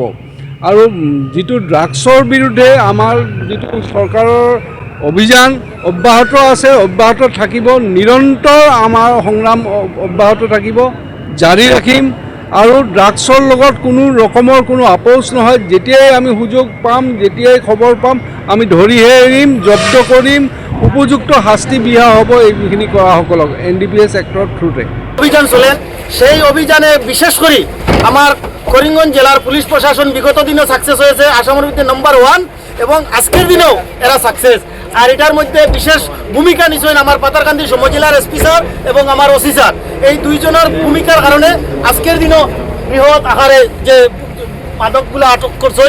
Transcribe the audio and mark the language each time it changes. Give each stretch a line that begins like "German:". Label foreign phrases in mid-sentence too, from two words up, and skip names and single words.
Assamese: আৰু যিটো ড্ৰাগছৰ বিৰুদ্ধে আমাৰ যিটো চৰকাৰৰ অভিযান অব্যাহত আছে, অব্যাহত থাকিব, নিৰন্তৰ আমাৰ সংগ্ৰাম অব্যাহত থাকিব, জাৰি ৰাখিম। আৰু ড্ৰাগছৰ লগত কোনো ৰকমৰ কোনো আপোচ নহয়। যেতিয়াই আমি সুযোগ পাম, যেতিয়াই খবৰ পাম, আমি ধৰিহে এৰিম, জব্দ কৰিম, উপযুক্ত শাস্তি বিহা হ'ব এইখিনি কৰাসকলক NDPS এক্টৰ থ্ৰুতে।
Bangla: অভিযান চলে, সেই অভিযানে বিশেষ করে আমার করিমগঞ্জ জেলার পুলিশ প্রশাসন বিগত দিনও সাকসেস হয়েছে, আসামের মধ্যে নম্বর 1 এবং আজকের দিনেও এরা সাকসেস। আর এটার মধ্যে বিশেষ ভূমিকা নিছেন আমার পাতারকান্দি সমজেলার
English: SP sir
Bangla: এবং আমার
English: OC sir.
Bangla: এই দুইজনের ভূমিকার কারণে আজকের দিনও বৃহৎ আকারে যে মাদকগুলো আটক করছেন।